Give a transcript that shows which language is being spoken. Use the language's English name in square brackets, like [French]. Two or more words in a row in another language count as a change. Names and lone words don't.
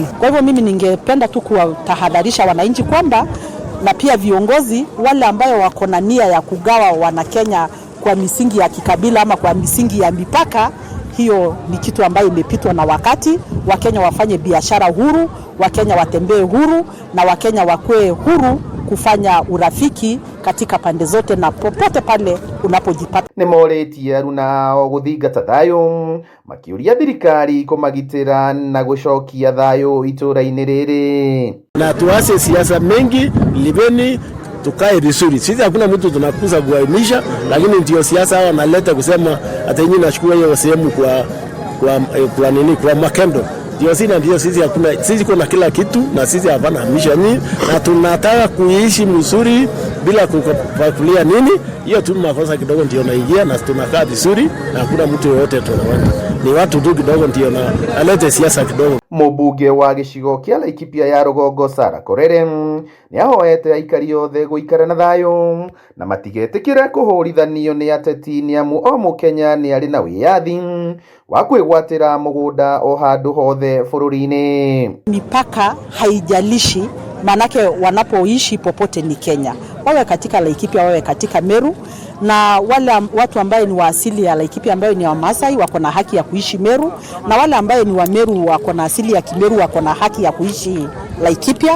[Swahili] Kwa hivyo mimi ningependa tu kuwatahadharisha wananchi kwamba, na pia viongozi wale ambao wako na nia ya kugawa Wanakenya kwa misingi ya kikabila ama kwa misingi ya mipaka, hiyo ni kitu ambayo imepitwa na wakati. Wakenya wafanye biashara huru, Wakenya watembee huru, na Wakenya wakue huru kufanya urafiki katika pande zote na popote pale unapojipata. [Kikuyu] Ni moretie aruna guthingata thayu makiuria thirikari kumagitira na gucokia thayu itura-ini riri, [Swahili] na tuache siasa mengi, liveni tukae vizuri. Sisi hakuna mtu tunakuza kuainisha, lakini ndio siasa wanaleta kusema hata nyinyi nachukua hiyo sehemu kwa nini, kwa makendo. Ndio sisi hakuna, sisi kuna kila kitu na sisi hapana hamisha nini, na tunataka kuishi mzuri bila kukulia nini. Hiyo tu makosa kidogo ndio naingia, na tunakaa vizuri na hakuna mtu yote tunaona. Ni watu tu kidogo ndio na alete siasa kidogo. [Kikuyu] Mubunge wa gicigo kia Laikipia ya Rugongo Sarah Korere ni ahoete aikari othe guikara na thayu na matigetikire kuhurithanio ni ateti, ni amu o Mukenya ni ari na wiyathi wa kwigwatira mugunda o handu hothe bururi-ini. [Swahili] Mipaka haijalishi, manake wanapoishi popote ni Kenya, wawe katika Laikipia, wawe katika Meru, na wale watu ambaye ni wa asili ya Laikipia ambaye ni wa Masai wako na haki ya kuishi Meru, na wale ambaye ni wa Meru wako na asili ya Kimeru wako na haki ya kuishi Laikipia.